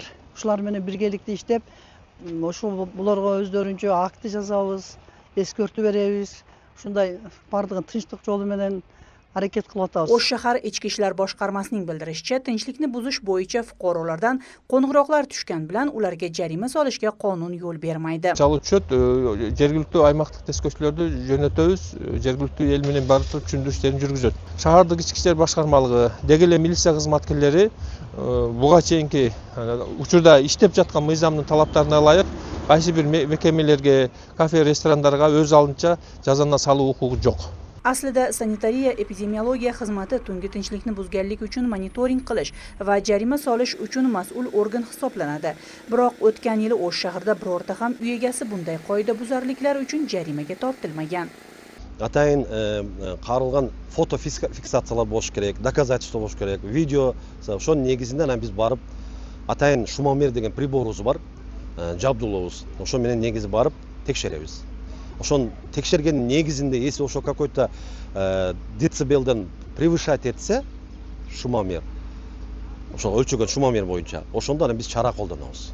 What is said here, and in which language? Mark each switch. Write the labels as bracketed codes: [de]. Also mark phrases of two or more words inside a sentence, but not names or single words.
[uz] Shular bilan birgalikda ishlab, o'sha bularga o'zlarincha akt yozamiz, eskortib beramiz. Shunday bardig'ini tinchlik yo'li bilan harakat qilyapmiz. O'sh shahar ichki ishlar boshqarmasining bildirishicha, tinchlikni buzish bo'yicha fuqarolardan qo'ng'iroqlar tushgan bilan ularga jarima solishga qonun yo'l bermaydi. [ky] Chalg'uchot жергиликтүү аймактык тескөчүлөрдү жөнөтөбүз, жергиликтүү эл менен барып туруп түшүндүрүү иштерин жүргүзөт. Шаардык ички иштер башкармалыгы, деги эле милиция кызматкерлери буга чейинки учурда иштеп жаткан мыйзамдын талаптарына ылайык кайсы бир мекемелерге, кафе, ресторандарга өз алдынча жазаны салуу укугу жок. [uz] Aslida sanitariya epidemiologiya xizmati tungi tinchlikni buzganlik uchun monitoring qilish va jarima solish uchun mas'ul organ hisoblanadi. Biroq o'tgan yili O'sh shahrida birorta ham uy egasi bunday qoidabuzarliklar uchun jarimaga tortilmagan. [ky] Атайын каралган фото фиксациялар болуш керек, доказательство болуш керек, видео, ошонун негизинде биз барып атайын шумомер деген приборубуз бар, жабдуулообуз. Ошо менен негизи барып текшеребиз. Ошон текшерген негизинде, если ошо какой-то децибелден превышать этсе шумомер, ошо өлчөгөн шумомер боюнча, ошондо биз чара колдонобуз.